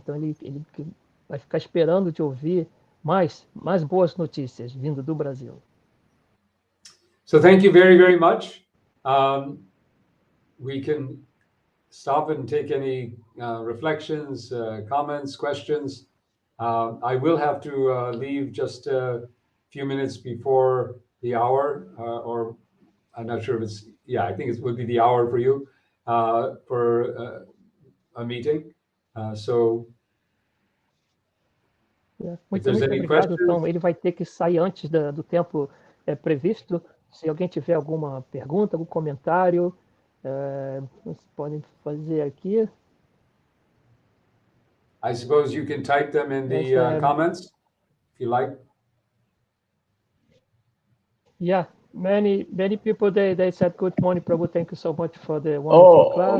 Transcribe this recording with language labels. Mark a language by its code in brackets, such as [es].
[pt] Então ele vai ficar esperando de ouvir mais boas notícias vindo do Brasil. [en] So thank you very much. We can stop and take any reflections, comments, questions. I will have to leave just a few minutes before the hour, or I'm not sure if it's, I think it would be the hour for you, for a meeting. So [pt] Muito obrigado. Então, ele vai ter que sair antes do tempo previsto. Se alguém tiver alguma pergunta, algum comentário, vocês podem fazer aqui. [en] I suppose you can type them in the comments, if you like. Yeah, many people, they said, good morning, Prabhu, thank you so much for the wonderful class.